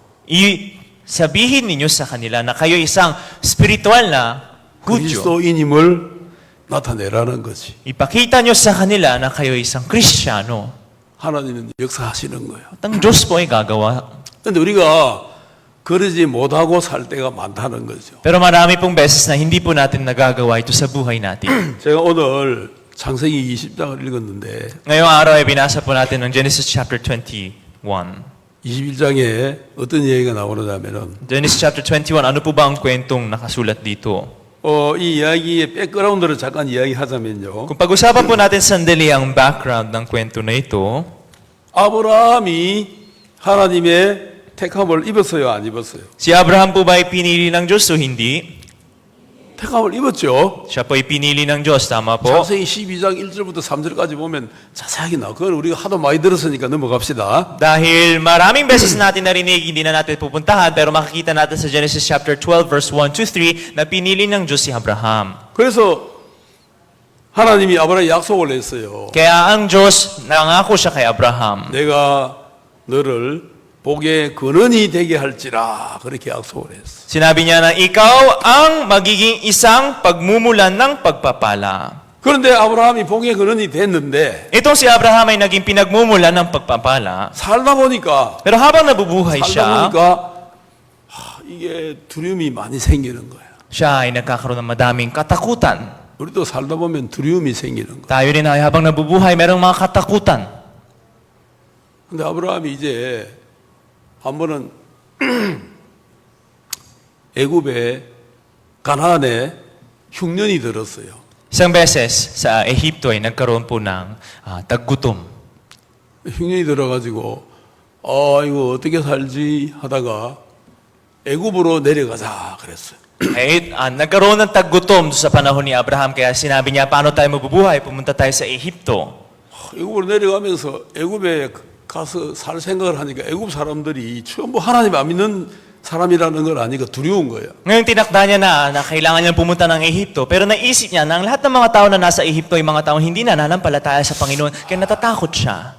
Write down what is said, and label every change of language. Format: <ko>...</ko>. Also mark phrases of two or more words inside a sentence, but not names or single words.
<tl>Sabihin ninyo sa kanila na kayo isang spiritual na Hudyo.</tl> <ko>그리스도인임을 나타내라는 거지.</ko> <tl>Ipakita nyo sa kanila na kayo isang Kristiyano.</tl> <ko>하나님은 역사하시는 거예요.</ko> <tl>At ang Diyos po ay gagawa.</tl> <ko>근데 우리가 그러지 못하고 살 때가 많다는 거죠.</ko> <tl>Pero marami pong beses na hindi po natin nagagawa ito sa buhay natin.</tl> <ko>제가 오늘 창세기 20장을 읽었는데</ko> <tl>Ngayong araw ay binasa po natin ng Genesis chapter 21.</tl> <ko>21장에 어떤 얘기가 나오느냐면은</ko> <tl>Genesis chapter 21, ano po ba ang kwentong nakasulat dito?</tl> <ko>이 이야기의 백그라운드를 잠깐 이야기하자면요.</ko> <tl>Kung pag-usapan po natin sandali ang background ng kwento na ito,</tl> <ko>아브라함이 하나님의 택함을 입었어요, 안 입었어요?</ko> <tl>si Abraham po ba ay pinili ng Diyos o hindi?</tl> <ko>택함을 입었죠.</ko> <tl>Siya po ay pinili ng Diyos, tama po?</tl> <ko>창세기 12장 1절부터 3절까지 보면 자세하게 나와. 그건 우리가 하도 많이 들었으니까 넘어갑시다.</ko> <tl>Dahil maraming beses natin narinig, hindi na natin pupuntahan, pero makikita natin sa Genesis chapter 12, verse 1 to 3, na pinili ng Diyos si Abraham.</tl> <ko>그래서 하나님이 아브라함에 약속을 했어요.</ko> <tl>Kaya ang Diyos, nangako siya kay Abraham.</tl> <ko>내가 너를 복의 근원이 되게 할지라 그렇게 약속을 했어.</ko> <tl>Sinabi niya na ikaw ang magiging isang pagmumulan ng pagpapala.</tl> <ko>그런데 아브라함이 복의 근원이 됐는데</ko> <tl>Itong si Abraham ay naging pinagmumulan ng pagpapala.</tl> <ko>살다 보니까</ko> <tl>Pero habang nabubuhay siya,</tl> <ko>이게 두려움이 많이 생기는 거야.</ko> <tl>siya ay nagkakaroon ng madaming katakutan.</tl> <ko>우리도 살다 보면 두려움이 생기는 거야.</ko> <tl>Tayo rin ay habang nabubuhay, merong mga katakutan.</tl> <ko>근데 아브라함이 이제 한 번은 애굽에 가나안에 흉년이 들었어요.</ko> <tl>Isang beses sa Ehipto ay nagkaroon po ng taggutom.</tl> <ko>흉년이 들어가지고 이거 어떻게 살지 하다가 애굽으로 내려가자 그랬어요.</ko> <tl>Ay, nagkaroon ng taggutom sa panahon ni Abraham, kaya sinabi niya, paano tayo mabubuhay? Pumunta tayo sa Ehipto.</tl> <ko>애굽으로 내려가면서 애굽에 가서 살 생각을 하니까 애굽 사람들이 전부 하나님 안 믿는 사람이라는 걸 아니까 두려운 거예요.</ko> <tl>Ngayon tinakda niya na kailangan niya pumunta ng Ehipto, pero naisip niya na ang lahat ng mga tao na nasa Ehipto ay mga taong hindi nananampalataya sa Panginoon, kaya natatakot siya.</tl>